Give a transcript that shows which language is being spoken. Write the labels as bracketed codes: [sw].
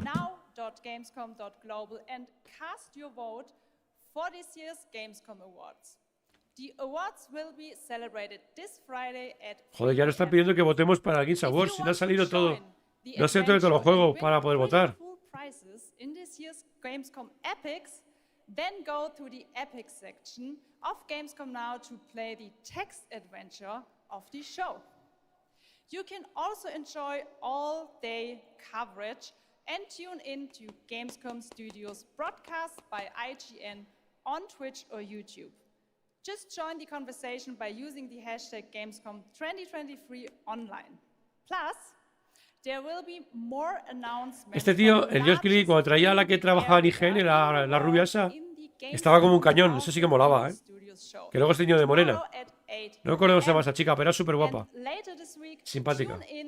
[en] Now.gamescom.global and cast your vote for this year's Gamescom Awards. The awards will be celebrated this Friday at [es] Joder, ya nos están pidiendo que votemos para el Games Awards. Si no ha salido todo. No ha salido todos los juegos para poder votar. [en] In this year's Gamescom Epics, then go to the Epic section of Gamescom now to play the text adventure of the show. You can also enjoy all-day coverage and tune in to Gamescom Studios broadcast by IGN on Twitch or YouTube. Just join the conversation by using the hashtag Gamescom 2023 online. Plus, there will be more announcements. [es] Este tío, el Jeff Keighley, cuando traía a la que trabajaba en IGN, la rubia esa, estaba como un cañón. Eso sí que molaba, ¿eh? Que luego es niño de morena. No recuerdo cómo se llama esa chica, pero era súper guapa. Simpática.